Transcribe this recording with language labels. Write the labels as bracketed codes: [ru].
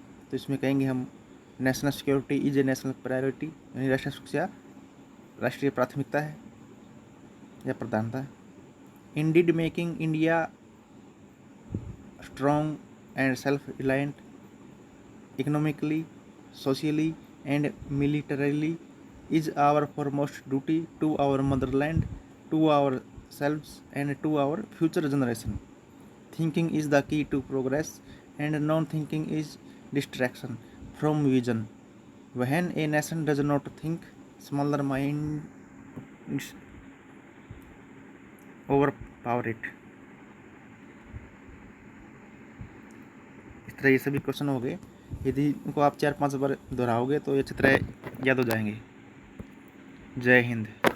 [hi] तो इसमें कहेंगे हम [en] national security is a national priority, [hi] यानी राष्ट्रीय सुरक्षा राष्ट्रीय प्राथमिकता है या प्रधानता है। [en] Indeed making India strong and self reliant economically, socially and militarily is our foremost duty to our motherland, to our selves and to our future generation. Thinking is the key to progress, and non-thinking is distraction from vision. When a nation does not think, smaller minds overpower it. [hi] इस तरह ये सभी question हो गए। यदि इनको आप 4-5 बार दोहराओगे तो ये अच्छी तरह याद हो जाएंगे। जय हिंद।